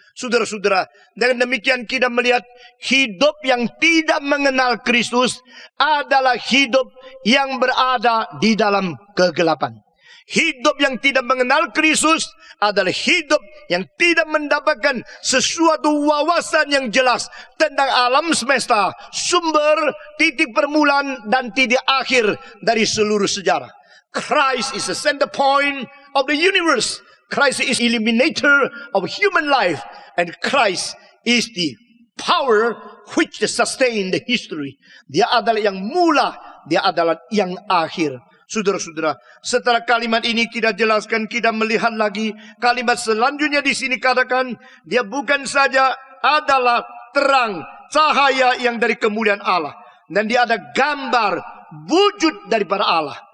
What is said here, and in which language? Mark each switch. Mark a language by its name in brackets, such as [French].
[Indonesian] Saudara-saudara, dengan demikian kita melihat hidup yang tidak mengenal Kristus adalah hidup yang berada di dalam kegelapan. Hidup yang tidak mengenal Kristus adalah hidup yang tidak mendapatkan sesuatu wawasan yang jelas tentang alam semesta, sumber, titik permulaan, dan titik akhir dari seluruh sejarah. [English] Christ is the center point of the universe. Christ is eliminator of human life. And Christ is the power which sustain the history. [Indonesian] Dia adalah yang mula, dia adalah yang akhir. Saudara-saudara, setelah kalimat ini kita jelaskan, kita melihat lagi kalimat selanjutnya di sini katakan dia bukan saja adalah terang, cahaya yang dari kemuliaan Allah, dan dia ada gambar wujud daripada Allah.